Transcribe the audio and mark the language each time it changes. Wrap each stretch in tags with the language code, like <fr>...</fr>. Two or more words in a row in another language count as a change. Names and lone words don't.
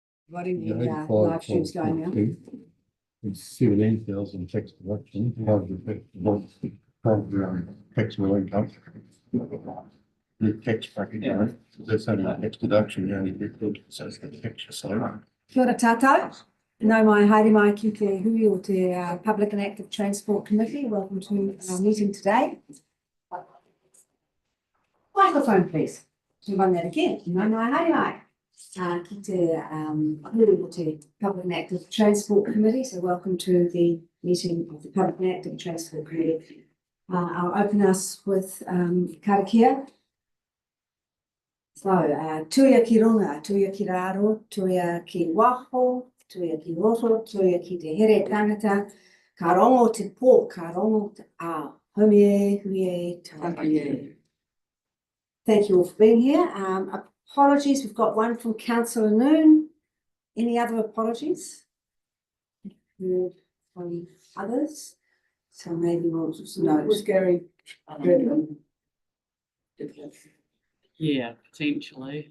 <en>Providing the Yeah, live stream's going now. It's 17,000 tax deduction, part of the taxable income. The tax bracket, you know, that's only a tax deduction, you only get good, so it's the tax, so.</en> <mi>Kia ora tātou. Nau mai haere mai ki te hui o te Public and Active Transport Committee.</mi> <en>Welcome to our meeting today. Microphone, please. To run that again.</en> <mi>Nau mai haere mai. Ki te hui o te Public and Active Transport Committee.</mi> <en>So welcome to the meeting of the Public and Active Transport Committee. I'll open us with karakia.</en> <mi>So, tuia ki runga, tuia ki raro, tuia ki waho, tuia ki roto, tuia ki te here tangata, ka rongo te pō, ka rongo te ao. Homie, huie, tāpie.</mi> <en>Thank you all for being here. Apologies, we've got one from Councillor Noon. Any other apologies? Heard from others? So maybe we'll just note. Was Gary Redmond? Yeah, potentially.</en>